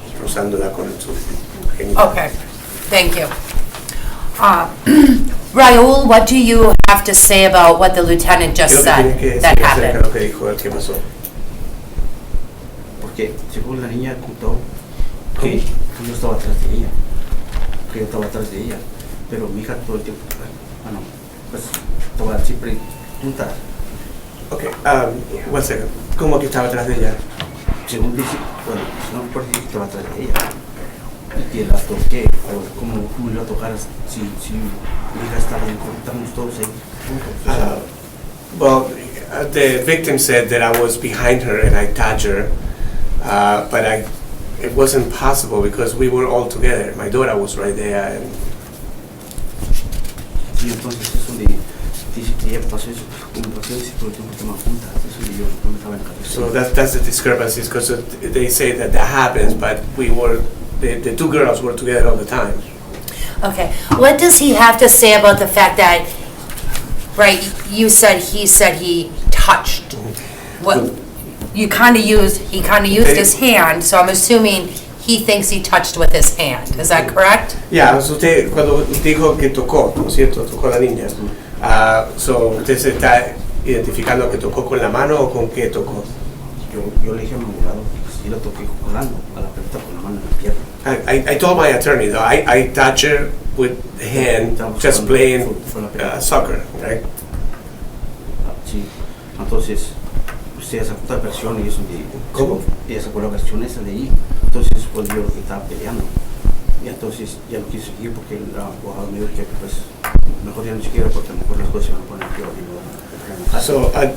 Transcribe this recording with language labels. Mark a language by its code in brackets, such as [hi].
[es] rozándola con su genital. [en] Okay, thank you. Raul, what do you have to say about what the lieutenant just [es] ¿Qué es lo que tiene que [en] said that [es] decir acerca de [en] happened? [es] lo que dijo él que pasó? Porque según la niña contó que yo estaba atrás de ella, que yo estaba atrás de ella, pero mi hija todo el tiempo, bueno, pues estaba siempre junta. [en] Okay, one second. [es] ¿Cómo que estaba atrás de ella? Según dice, bueno, no por decir que estaba atrás de ella, y que la toqué, o cómo le iba a tocar si mi hija estaba en estamos todos ahí juntos. [en] Well, the victim said that I was behind her and I touched her, but it wasn't possible because we were all together. My daughter was right there, and [es] Y entonces es donde ella pasó eso, como pasó eso, todo el tiempo estaban juntas, eso y yo no me estaba en la cabeza. [en] So that's the discrepancies, because they say that happens, but the two girls were together all the time. Okay, what does he have to say about the fact that, right, he said he touched? What, he kind of used his hand, so I'm assuming he thinks he touched with his hand, is that correct? Yeah, so [es] usted cuando dijo que tocó, ¿no es cierto? Tocó a la niña. So usted se está identificando que tocó con la mano o con qué tocó. Yo le dije a mi abogado que sí la toqué jugando a la pelota con la mano en la pierna. [en] I told my attorney though, I touched her with the hand, just playing soccer, right? [es] Sí, entonces usted sacó otra versión y eso de... ¿Cómo? Ella sacó la versión esa de ahí, entonces pues yo que estaba peleando. Y entonces ya no quise seguir porque el abogado me dijo que pues mejor ya no siquiera porque a lo mejor las cosas se van a poner peor y no van a enojar.